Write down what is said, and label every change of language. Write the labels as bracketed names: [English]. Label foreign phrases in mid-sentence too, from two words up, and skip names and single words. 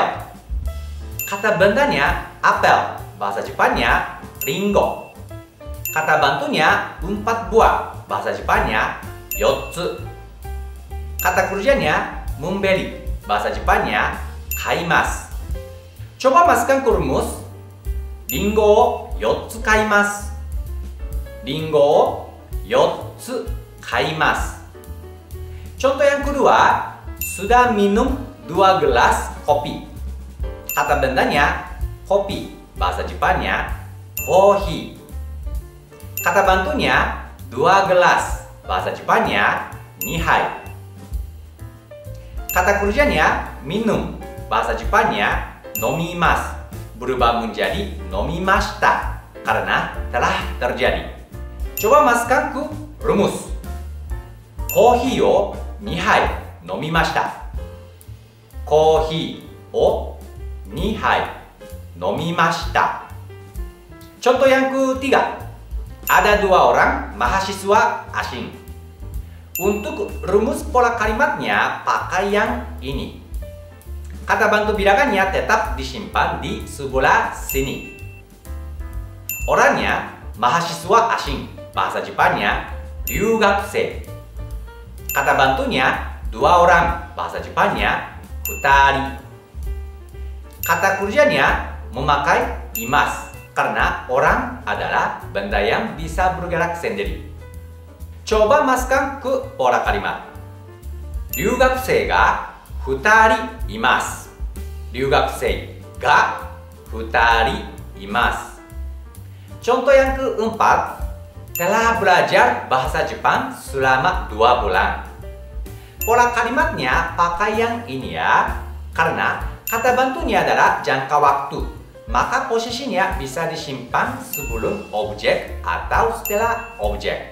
[Indonesian] Kata bendanya apel, bahasa Jepangnya ringo. Kata bantunya 4 buah, bahasa Jepangnya yotsu. Kata kerjanya membeli, bahasa Jepangnya kaimasu. Coba masukkan ke rumus. [Japanese] りんご四つ買います. りんご四つ買います. [Indonesian] Contoh yang kedua, sudah minum 2 gelas kopi. Kata bendanya kopi, bahasa Jepangnya kohi. Kata bantunya 2 gelas, bahasa Jepangnya nihai. Kata kerjanya minum, bahasa Jepangnya nomimasu, berubah menjadi nomimashita karena telah terjadi. Coba masukkan ke rumus. [Japanese] コーヒーを 2杯飲みました。コーヒーを2杯飲みました。 [Indonesian] Contoh yang ketiga, ada 2 orang mahasiswa asing. Untuk rumus pola kalimatnya pakai yang ini. Kata bantu bilangannya tetap disimpan di sebelah sini. Orangnya mahasiswa asing, bahasa Jepangnya ryugakusei. Kata bantunya 2 orang, bahasa Jepangnya futari. Kata kerjanya memakai imasu karena orang adalah benda yang bisa bergerak sendiri. Coba masukkan ke pola kalimat. [Japanese] 留学生が二人います. 留学生が二人います. [Indonesian] Contoh yang keempat, telah belajar bahasa Jepang selama 2 bulan. Pola kalimatnya pakai yang ini ya, karena kata bantunya adalah jangka waktu. Maka posisinya bisa disimpan sebelum objek atau setelah objek.